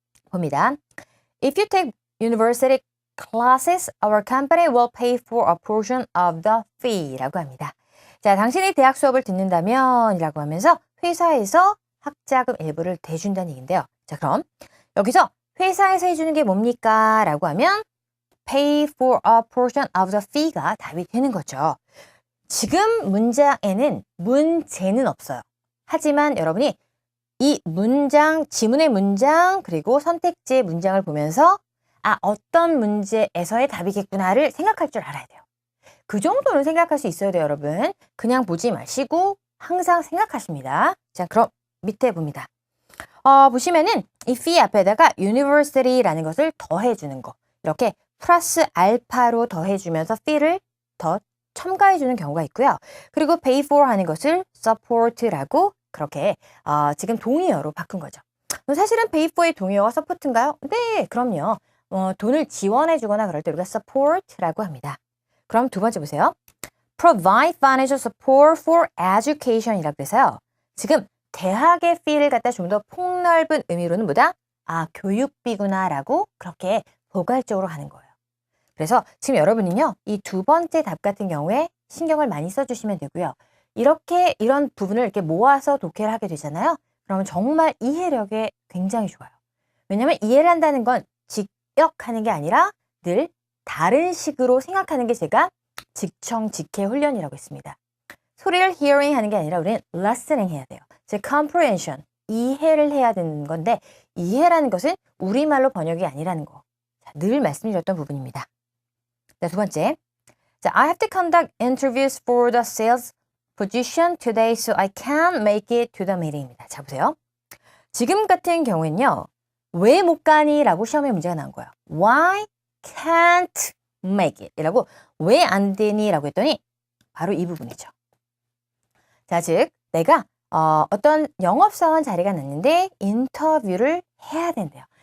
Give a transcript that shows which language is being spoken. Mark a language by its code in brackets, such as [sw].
[ko] 봅니다. [en] If you take university classes, our company will pay for a portion of the fee [ko] 라고 합니다. 자, 당신이 대학 수업을 듣는다면 이라고 하면서 회사에서 학자금 일부를 대준다는 얘기인데요. 자, 그럼 여기서 회사에서 해주는 게 뭡니까? 라고 하면 [en] pay for a portion of the fee [ko] 가 답이 되는 거죠. 지금 문장에는 문제는 없어요. 하지만 여러분이 이 문장, 지문의 문장, 그리고 선택지의 문장을 보면서 어떤 문제에서의 답이겠구나를 생각할 줄 알아야 돼요. 그 정도는 생각할 수 있어야 돼요, 여러분. 그냥 보지 마시고 항상 생각하십니다. 자, 그럼 밑에 봅니다. 보시면은 이 fee 앞에다가 university라는 것을 더해주는 거. 이렇게 플러스 알파로 더해주면서 fee를 더 첨가해주는 경우가 있고요. 그리고 pay for 하는 것을 support라고 그렇게 지금 동의어로 바꾼 거죠. 사실은 pay for의 동의어가 support인가요? 네, 그럼요. 돈을 지원해주거나 그럴 때 우리가 support라고 합니다. 그럼 두 번째 보세요. [en] provide financial support for education [ko] 이라고 해서요. 지금 대학의 fee를 갖다 좀 더 폭넓은 의미로는 뭐다? 교육비구나 라고 그렇게 포괄적으로 하는 거예요. 그래서 지금 여러분은요, 이 두 번째 답 같은 경우에 신경을 많이 써주시면 되고요. 이런 부분을 이렇게 모아서 독해를 하게 되잖아요. 그러면 정말 이해력에 굉장히 좋아요. 왜냐하면 이해를 한다는 건 직역하는 게 아니라 늘 다른 식으로 생각하는 게 제가 직청직해 훈련이라고 했습니다. 소리를 hearing 하는 게 아니라 우리는 listening 해야 돼요. 즉 comprehension, 이해를 해야 되는 건데 이해라는 것은 우리말로 번역이 아니라는 거. 자, 늘 말씀드렸던 부분입니다. 자, 두 번째. 자, [en] I have to conduct interviews for the sales position today so I can't make it to the meeting입니다. [ko] 자, 보세요. 지금 같은 경우에는요. 왜 못 가니? 라고 시험에 문제가 나온 거예요. [en] Why can't make it? [ko] 이라고 왜 안 되니? 라고 했더니 바로 이 부분이죠. 자, 즉 내가 어떤 영업사원 자리가 났는데 인터뷰를 해야 된대요.